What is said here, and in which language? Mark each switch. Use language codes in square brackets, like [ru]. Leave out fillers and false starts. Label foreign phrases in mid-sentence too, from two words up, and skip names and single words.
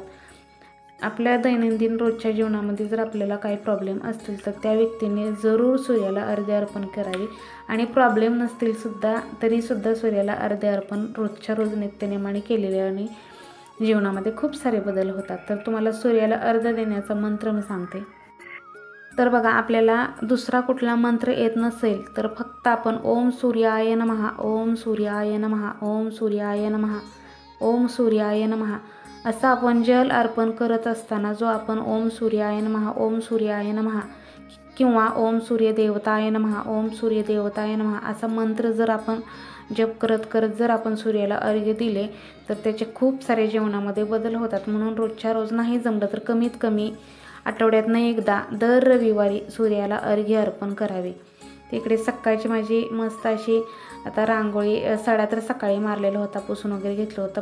[mr] आपल्या दैनंदिन रोजच्या जीवनामध्ये जर आपल्याला काही प्रॉब्लेम असतील तर त्या व्यक्तीने जरूर सूर्याला अर्घ्य अर्पण करावे आणि प्रॉब्लेम नसतील सुद्धा तरीसुद्धा सूर्याला अर्घ्य अर्पण रोजच्या रोज नित्यनेमाने केलेल्याने जीवनामध्ये खूप सारे बदल होतात. तर तुम्हाला सूर्याला अर्घ्य देण्याचा मंत्र मी सांगते. तर बघा, आपल्याला दुसरा कुठला मंत्र येत नसेल तर फक्त आपण [sa] ओम सूर्याय नमः, ओम सूर्याय नमः, ओम सूर्याय नमः, ओम सूर्याय नमः [mr] असं आपण जल अर्पण करत असताना जो आपण [sa] ओम सूर्याय नमः, ओम सूर्याय नमः [mr] किंवा [sa] ओम सूर्यदेवताय नमः, ओम सूर्यदेवताय नमः [mr] असा मंत्र जर आपण जप करत करत जर आपण सूर्याला अर्घ्य दिले तर त्याचे खूप सारे जीवनामध्ये बदल होतात. म्हणून रोजच्या रोज नाही जमलं तर कमीत कमी आठवड्यातनं एकदा दर रविवारी सूर्याला अर्घ्य अर्पण करावे. तिकडे सकाळची माझी मस्त अशी आता रांगोळी सडा तर सकाळी मारलेला होता, पुसून वगैरे घेतलं होतं.